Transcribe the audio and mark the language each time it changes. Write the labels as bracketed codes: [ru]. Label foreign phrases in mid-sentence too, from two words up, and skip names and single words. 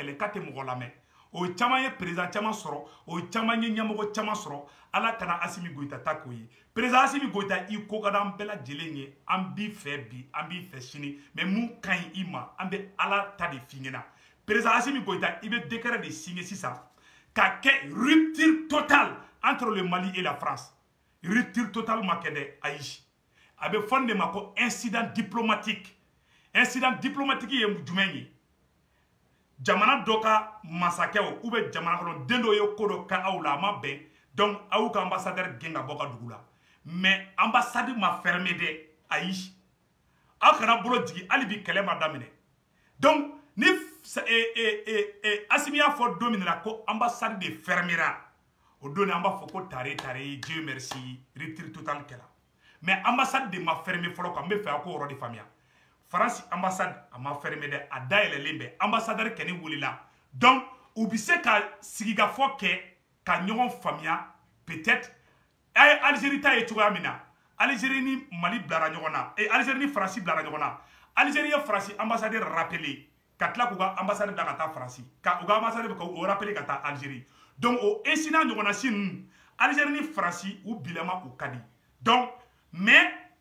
[bm] gɛlɛn k'a tɛ mɔgɔ lamɛn o caman ye président caman sɔrɔ o caman ye ɲɛmɔgɔ caman sɔrɔ ala kana Assimi Goïta ta k'o ye président Assimi Goïta i ko ka di an bɛɛ lajɛlen ye an b'i fɛ bi an b'i fɛ sini mais mun ka ɲi i ma an bɛ ala ta de f'i ɲɛna président Assimi Goïta i bɛ décret de signer sisan ka kɛ [fr] rupture totale entre le Mali et la France rupture totale [bm] ma kɛ dɛ ayi a bɛ fɔ de ma ko [fr] incident diplomatique [bm] ye jumɛn ye jamana dɔ ka masakɛw ou bien jamana kɔnɔ den dɔ ye ko dɔ ka aw la a ma bɛn donc aw ka ambassadeur gɛn ka bɔ ka dugu la mais ambassade ma fermé dɛ ayi aw kana bolo jigi hali bi kɛlɛ ma daminɛ donc ni Assimi y'a fɔ don min na ko ambassade de fermera o don an b'a fɔ ko tare [fr] Dieu merci rupture [bm] totale kɛla mais ambassade de ma fermer fɔlɔ quoi n bɛ fɛ a ko yɔrɔ de faamuya France ambassade a ma fermer dɛ a dayɛlɛlen bɛ ambassadeur kɛni wulila donc u bɛ se ka sigikafɔ kɛ ka ɲɔgɔn faamuya peut-être a ye Algérie ta ye cogoya min na Algérie ni Mali bilara ɲɔgɔn na Algérie ni France bilara ɲɔgɔn na Algérie ye France ambassadeur rappelé ka tila k'u ka ambassade bila ka taa France ka u ka ambassade k'o rappelé ka taa Algérie donc o incident ɲɔgɔnna si ninnu Algérie ni France u bilama u ka di [fr] donc mais